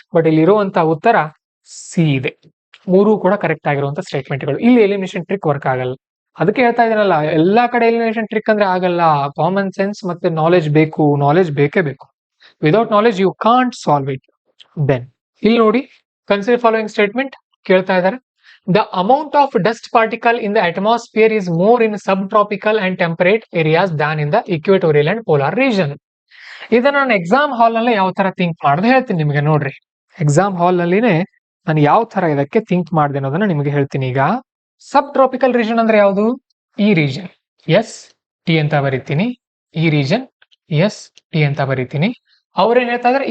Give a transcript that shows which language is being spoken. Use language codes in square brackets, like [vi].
[kn] But ಇಲ್ಲಿ ಇರುವಂತ ಉತ್ತರ ಸಿ ಇದೆ. ಮೂರು ಕೂಡ ಕರೆಕ್ಟ್ ಆಗಿರುವಂತ ಸ್ಟೇಟ್ಮೆಂಟ್ಗಳು. ಇಲ್ಲಿ ಎಲಿಮಿನೇಷನ್ ಟ್ರಿಕ್ ವರ್ಕ್ ಆಗಲ್ಲ. ಅದಕ್ಕೆ ಹೇಳ್ತಾ ಇದೀನಲ್ಲ, ಎಲ್ಲಾ ಕಡೆ ಎಲಿಮಿನೇಷನ್ ಟ್ರಿಕ್ ಅಂದ್ರೆ ಆಗಲ್ಲ. ಕಾಮನ್ ಸೆನ್ಸ್ ಮತ್ತೆ ನಾಲೆಜ್ ಬೇಕು. ನಾಲೆಜ್ ಬೇಕೇ ಬೇಕು. [en] Without knowledge you can't solve it. [kn] Then ಇಲ್ಲಿ ನೋಡಿ, [en] consider following statement [kn] ಕೇಳ್ತಾ ಇದ್ದಾರೆ. [en] The amount of dust particle in the atmosphere is more in subtropical and temperate areas than in the equatorial and polar region. [kn] ಇದನ್ನ ನಾನು exam hall ನಲ್ಲಿ ಯಾವ ತರ think ಮಾಡಿದೆ ಹೇಳ್ತೀನಿ ನಿಮಗೆ. ನೋಡ್ರಿ, ಎಕ್ಸಾಮ್ ಹಾಲ್ ನಲ್ಲಿನೇ ನಾನು ಯಾವ ತರ ಇದಕ್ಕೆ ಥಿಂಕ್ ಮಾಡಿದೆ ಅನ್ನೋದನ್ನ ನಿಮಗೆ ಹೇಳ್ತೀನಿ. ಈಗ ಸಬ್ ಟ್ರಾಪಿಕಲ್ ರೀಜನ್ ಅಂದ್ರೆ ಯಾವುದು? ಈ ರೀಜನ್, ಎಸ್ ಟಿ ಅಂತ ಬರೀತೀನಿ. ಈ ರೀಜನ್, ಎಸ್ ಟಿ ಅಂತ ಬರೀತೀನಿ. ಅವ್ರೇನ್ ಹೇಳ್ತಾ ಇದಾರೆ?